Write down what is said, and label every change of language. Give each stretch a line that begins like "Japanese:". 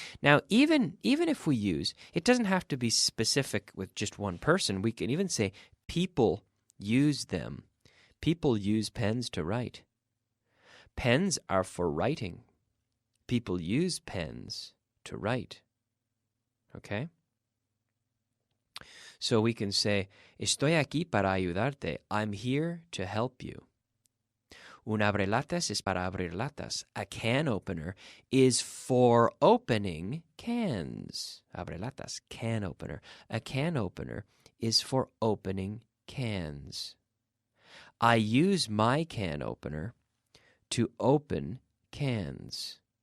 English: Now, even if we use, it doesn't have to be specific with just one person. We can even say people use them. People use pens to write. Pens are for writing. People use pens to write. Okay? So we can say,
Spanish: estoy aquí para ayudarte.
English: I'm here to help you.
Spanish: Un abrelatas es para abrir latas.
English: A can opener is for opening cans. Abrelatas, can opener. A can opener is for opening cans. I use my can opener to open cans.